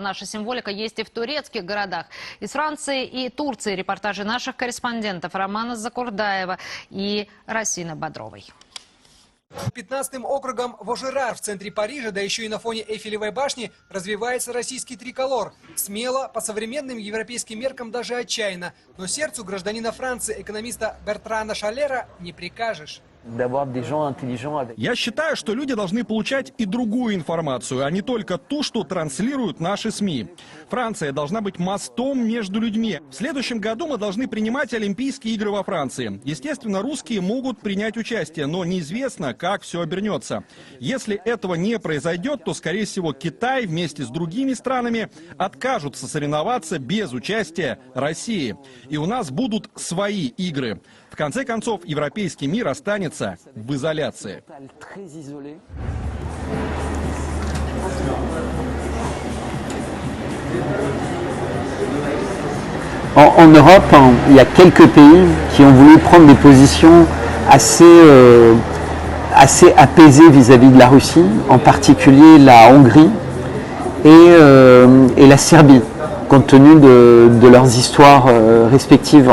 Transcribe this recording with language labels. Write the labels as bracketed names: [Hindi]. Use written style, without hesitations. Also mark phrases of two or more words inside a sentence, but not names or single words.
[Russian] Наша символика есть и в турецких городах. Из Франции и Турции репортажи наших корреспондентов Романа Закурдаева и Расины Бодровой. 15-м округом Вожерар в центре Парижа, да еще и на фоне Эйфелевой башни, развивается российский триколор. Смело, по современным европейским меркам даже отчаянно. Но сердцу гражданина Франции, экономиста Бертрана Шалера, не прикажешь. [French] d'avoir des gens intelligents avec... [Russian] Я считаю, что люди должны получать и другую информацию, а не только ту, что транслируют наши СМИ. Франция должна быть мостом между людьми. В следующем году мы должны принимать Олимпийские игры во Франции. Естественно, русские могут принять участие, но неизвестно, как все обернется. Если этого не произойдет, то, скорее всего, Китай вместе с другими странами откажутся соревноваться без участия России. И у нас будут свои игры. В конце концов, европейский мир останется в изоляции. [French] En Europe, il y a quelques pays qui ont voulu prendre des positions assez apaisées vis-à-vis de la Russie, en particulier la Hongrie et la Serbie, compte tenu de leurs histoires respectives.